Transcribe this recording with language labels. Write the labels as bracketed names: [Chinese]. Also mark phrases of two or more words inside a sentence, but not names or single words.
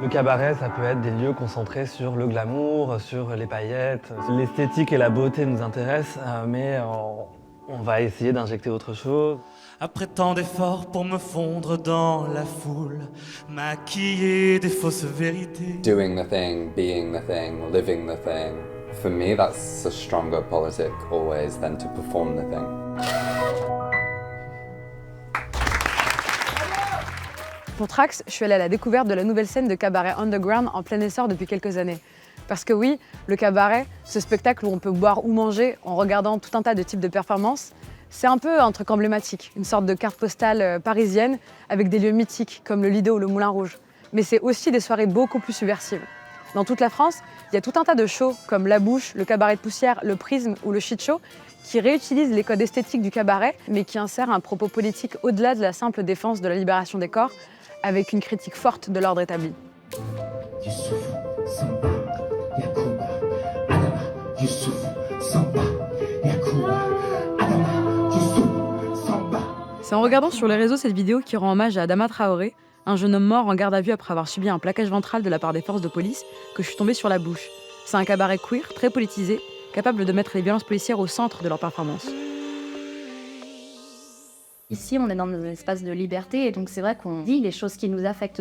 [French] Le cabaret, ça peut être des lieux concentrés sur le glamour, sur les paillettes. L'esthétique et la beauté nous intéressent, mais on va essayer d'injecter autre chose. Après tant d'efforts pour me fondre dans la foule, maquiller des fausses vérités. [English] Doing the thing, being the thing, living the thing. For me, that's a stronger politic always than to perform the thing. [French] Pour Trax, je suis allée à la découverte de la nouvelle scène de cabaret underground en plein essor depuis quelques années. Parce que oui, le cabaret, ce spectacle où on peut boire ou manger en regardant tout un tas de types de performances, c'est un peu un truc emblématique, une sorte de carte postale parisienne avec des lieux mythiques comme le Lido ou le Moulin Rouge. Mais c'est aussi des soirées beaucoup plus subversives. Dans toute la France, il y a tout un tas de shows comme La Bouche, le Cabaret de Poussière, le Prisme ou le Shit Show qui réutilisent les codes esthétiques du cabaret mais qui insèrent un propos politique au-delà de la simple défense de la libération des corps avec une critique forte de l'ordre établi. Youssouf, Samba, Yakuba, Adama, Youssouf, Samba, Yakuba, Adama, Youssouf, Samba. C'est en regardant sur les réseaux cette vidéo qui rend hommage à Adama Traoré, un jeune homme mort en garde à vue après avoir subi un plaquage ventral de la part des forces de police, que je suis tombée sur La Bouche. C'est un cabaret queer, très politisé, capable de mettre les violences policières au centre de leur performance. Ici, on est dans un espace de liberté et donc c'est vrai qu'on dit les choses qui nous affectent.